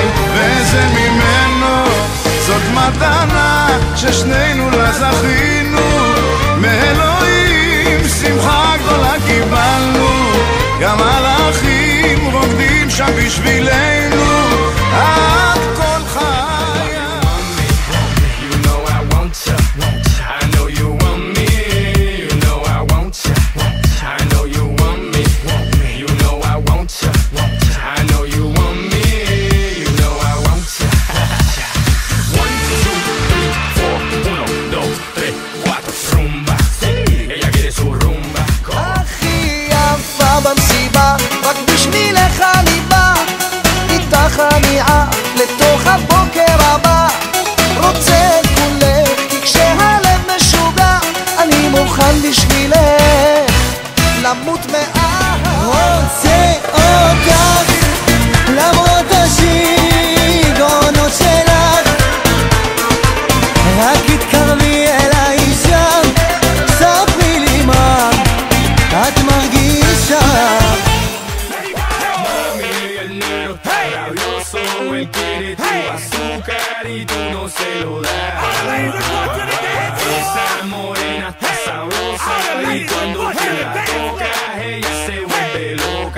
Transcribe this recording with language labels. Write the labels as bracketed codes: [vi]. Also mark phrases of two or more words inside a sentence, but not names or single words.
[he] וזה ממנו, זאת מתנה ששנינו לה זכינו, מאלוהים שמחה גדולה קיבלנו, גם מלאכים רוקדים שם בשבילנו, את כל חיי. [en] You know I want you, I know you want me. You know I want you, I know you want me. You know I want you, I know you want me. You know I want you. 1, 2, 3, 4, 1, 2, 3, 4, [es] rumba. Ella quiere su rumba. [he] הכי יפה במסיבה, רק בשבילך אני בא, איתך אני עף לתוך הבוקר הבא. רוצה את כולך, כי כשהלב משוגע, אני מוכן בשבילך למות מאהבה. רוצה אותך למרות השיגעונות שלך, רק התקרבי אליי שם, ספרי לי מה את מרגישה. [es] Él quiere tu azúcar y tú no se lo das. Esa morena está sabrosa y cuando tú la tocas ella se vuelve loca.